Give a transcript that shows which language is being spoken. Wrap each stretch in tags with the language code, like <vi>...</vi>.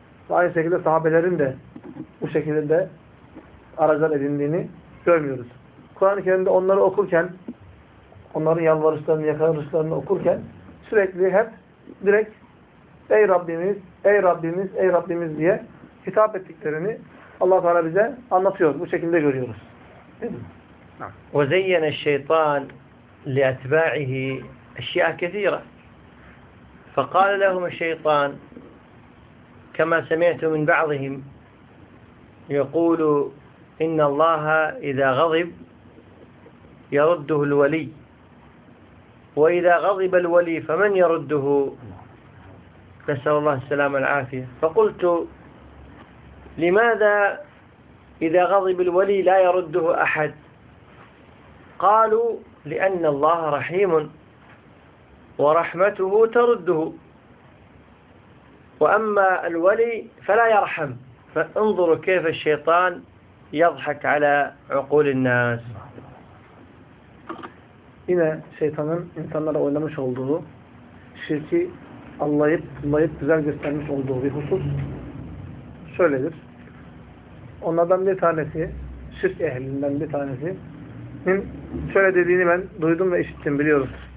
<tr>Aynı şekilde sahabelerin de bu şekilde de aracılar edindiğini görmüyoruz. Kur'an-ı Kerim'de onları okurken, onların yalvarışlarını, yakarışlarını okurken sürekli hep direkt ey Rabbimiz, ey Rabbimiz, ey Rabbimiz diye hitap ettiklerini Allah Teala bize anlatıyor. Bu şekilde görüyoruz.</tr> <ar>وَزَيَّنَ الشَّيْطَانِ لِأَتْبَاعِهِ اَشْيَاءَ كَثِيرًا فَقَالَ لَهُمَ الشَّيْطَانِ كَمَا سَمِعْتُ مِنْ بَعْضِهِمْ يَقُولُ إِنَّ اللَّهَ إِذَا غَضِبْ يَرُدُّهُ الْوَلِي وَإِذَا غَضِبَ الْوَلِي فَمَنْ يَرُدُّهُ نسأل الله السلام العافية فقلت لماذا إذا غضب الولي لا يرده أحد قالوا لأن الله رحيم ورحمته ترده وأما الولي فلا يرحم فانظروا كيف الشيطان يضحك على عقول الناس إن</ar> <tr>شيطانın insanlara oynamış olduğu şirki anlayıp anlayıp güzel göstermiş olduğu bir husus şöyledir. Onlardan bir tanesi, şirk ehlinden bir tanesi şöyle dediğini ben duydum ve işittim, biliyorum.</tr>